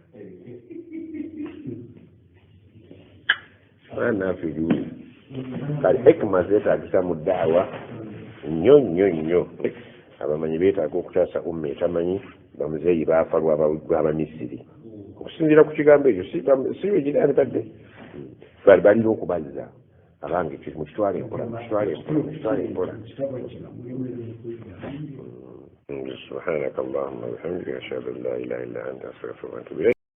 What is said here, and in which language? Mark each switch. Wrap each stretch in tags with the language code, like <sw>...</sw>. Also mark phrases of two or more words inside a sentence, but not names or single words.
<lg>naffe juuli kale hikima zeetagisa mu ddaawa nnyo abamanyi beetaaga okutaasa umma etamanyi bamuzeeyi baafa lw'abamisiri okusinziira ku kigambo ekyo si wegiraani tadde balina okubalira abange mukitwale empola</lg> <ar>سبحانك اللهم وبحمدك أشهد أن لا إله إلا أنت أستغفرك وأتوب إليك</ar>